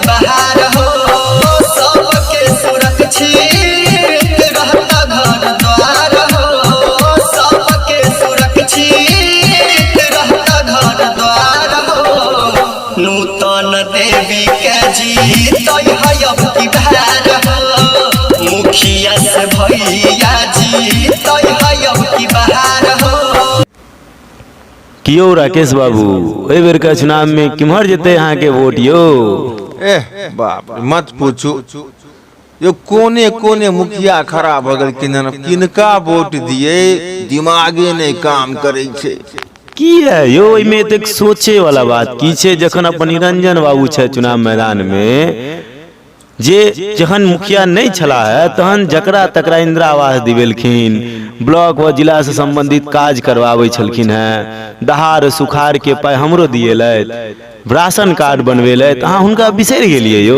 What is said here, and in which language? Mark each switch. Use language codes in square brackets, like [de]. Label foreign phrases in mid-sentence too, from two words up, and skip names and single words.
[mai] बहार हो सबके सुरक्षित रहता घर द्वार हो सबके सुरक्षित रहता घर द्वार हो नूतन देवी के जीत अब की बहार हो मुखिया से भैया जीत अब की बहार हो। कियो राकेश बाबू ए बेर का चुनाव में किम्हर जेते यहाँ के वोट यो? बाप रे, मत पूछू यो कोने कोने मुखिया खड़ा भगल किनका वोट दिए दिमागे नहीं काम करे छे। की है यो इमे तक सोचे वाला बात की छे जखन अपन निरंजन बाबू छे चुनाव मैदान में जे जखन मुखिया नहीं छला है तहन जकरा तकरा इंदिरा आवास दिवेलखिन ब्लॉक व जिला से संबंधित काज करवावे छलखिन है दहार सुखाड़ के पाय हमरो दिए राशन कार्ड बनवेले अहाँ हुनका बिसर गेलिए यो?